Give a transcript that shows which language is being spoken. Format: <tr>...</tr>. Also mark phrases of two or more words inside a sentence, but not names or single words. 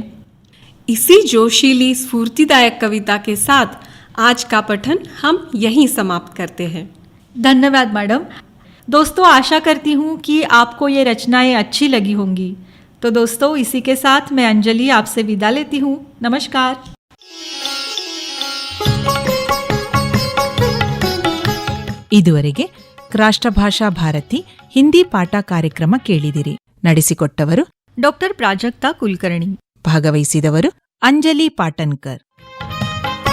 <hi>इसी जोशीली स्फूर्तिदायक कविता के साथ आज का पठन हम यहीं समाप्त करते हैं। धन्यवाद मैडम। दोस्तों, आशा करती हूँ कि आपको ये रचनाएं अच्छी लगी होंगी। तो दोस्तों, इसी के साथ मैं अंजलि आपसे विदा लेती हूँ। नमस्कार।</hi> <kn>ಇದುವರೆಗೆ ರಾಷ್ಟ್ರಭಾಷಾ ಭಾರತಿ ಹಿಂದಿ ಪಾಠ ಕಾರ್ಯಕ್ರಮ ಕೇಳಿದಿರಿ. ನಡೆಸಿಕೊಟ್ಟವರು ಡಾಕ್ಟರ್ ಪ್ರಾಜಕ್ತಾ ಕುಲಕರ್ಣಿ. ಭಾಗವಹಿಸಿದವರು ಅಂಜಲಿ ಪಾಟನ್ಕರ್.</kn>